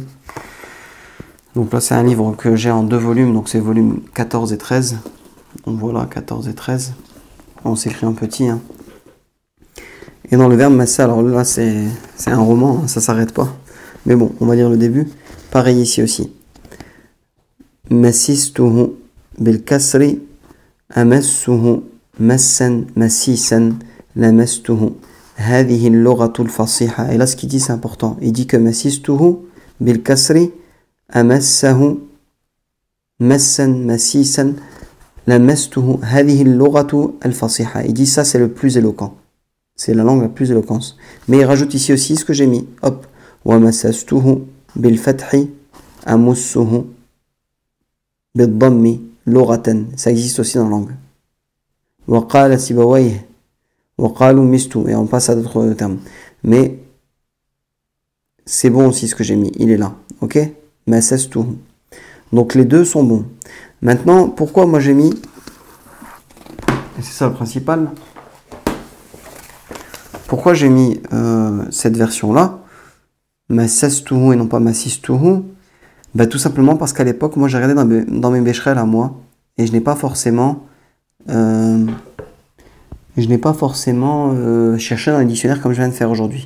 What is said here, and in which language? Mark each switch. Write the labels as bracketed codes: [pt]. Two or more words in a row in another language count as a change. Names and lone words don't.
[fr] Donc là c'est un livre que j'ai en 2 volumes, donc c'est volumes 14 et 13. Donc voilà, 14 et 13. On s'écrit en petit, hein. Et dans le verbe massa, alors là c'est un roman, hein, ça s'arrête pas. Mais bon, on va lire le début. Pareil ici aussi. [ar] مسسته بالكسر أمسه مسا مسيسا لمسته هذه اللغة الفصيحة. [fr] Et là ce qu'il dit c'est important. Il dit que [ar] مسسته بالكسر أمسه مسا مسيسا لمسته هذه اللغة الفصيحة. [fr] Il dit ça c'est le plus éloquent. C'est la langue la plus éloquente. Mais il rajoute ici aussi ce que j'ai mis. Hop. [ar] ومسسته بالفتح أمسه بالضم لغة. [fr] Ça existe aussi dans la langue. [ar] وقال سيبويه وقالوا مست. [fr] Et on passe à d'autres termes. Mais c'est bon aussi ce que j'ai mis. Il est là. Ok? Massastuhu. Donc les deux sont bons. Maintenant, pourquoi moi j'ai mis, et c'est ça le principal, pourquoi j'ai mis cette version-là, Massastuhu et non pas Massistuhu, bah, tout simplement parce qu'à l'époque, moi j'ai regardé dans mes Beshrel à moi, et je n'ai pas forcément cherché dans les dictionnaires comme je viens de faire aujourd'hui.